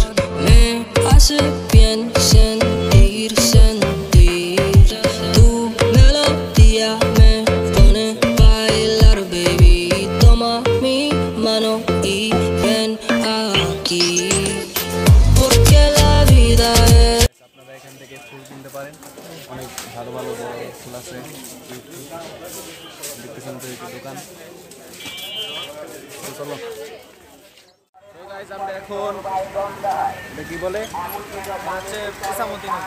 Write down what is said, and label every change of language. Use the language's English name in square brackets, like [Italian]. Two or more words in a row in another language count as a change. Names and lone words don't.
[Spanish] Me hace bien sentir, sentir. Tu melodía me pone a bailar, baby. Toma mi mano y ven aquí. Porque la vida es. [Bangla] আপনারা এখান থেকে ফুল কিনতে পারেন, অনেক ভালো ভালো বড় ফুল আছে। দেখতেছেন তো এই দোকান। তো চলো, তো গাইস, আমরা এখন এটা কি বলে হচ্ছে ইসামতি নদী।